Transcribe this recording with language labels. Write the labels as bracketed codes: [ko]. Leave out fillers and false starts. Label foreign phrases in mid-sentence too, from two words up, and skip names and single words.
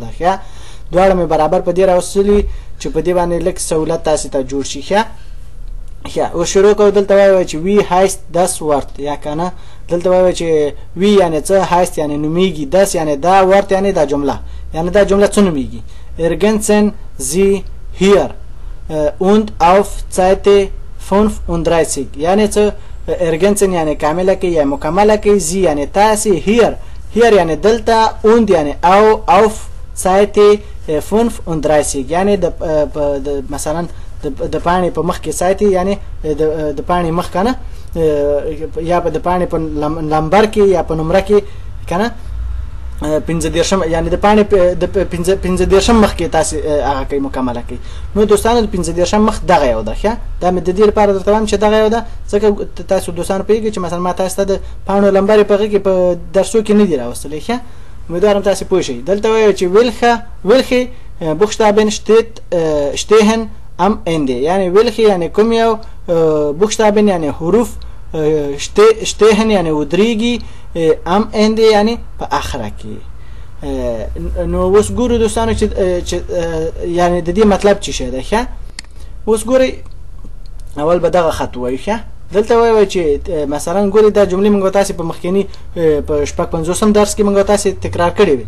[ps] ښه دواړه مې برابر په دې راوستلي چې په دې باندې لږ سهولت تاسو ته جوړ شي. ښه او شروع کوو. دلته وایو چې [de] wie heißt das Wort [ps] یا کنه دلته وایو چې وی یعنی څه، هایست یعنی نومیږي، داس یعنی دا، ورت یعنی دا جمله، یعنی دا جمله څه نومیږي. [de] ergänzen Sie hier und auf Seite [ps] 35 یعنی څه ergänzen یعنی کامله کې یا مکمله کې، Sie یعنی تاسو، hier یعنی دلته، und یعنی او [de] auf Seite [ps] 35 یعنی د مثلا د پاڼې په مخ کې ساتي یعنی د پاڼې مخ کنه یا د پاڼې په نمبر کې یا په نمبر کې کنه 15 یعنی د پاڼې د 15 مخ کې تاسو هغه کوي مکمله کوي. نو دوستانو د 15 مخ دغه یو ده. ښه دا مې د دې لپاره درته وایم چې دغه یو ده ځکه تاسو دوستانو پیږي چې مثلا ما تاسو ته د پاڼو نمبر په درسو کې نه دی راوستلی. ښه امیدوارم تاسو پوه شئ. دلته وایو چې [de] welche Buchstaben stehen am Ende [ps] یعنی welche یعنی کوم یو Buchstaben یعنی حروف stehen یعنی ودریږي [de] am Ende [ps] یعنی په اخره کې. نو اوس ګورو دوستانو چې یعنی د دې مطلب څه شی دی. ښه اوس ګورئ اول به دغه خط وایو. ښه دلته وایو چې مثلا ګورئ دا جملې موږ تاسو په مخکینی په شپږ 50 درس کې موږ تاسو تکرار کړې وي.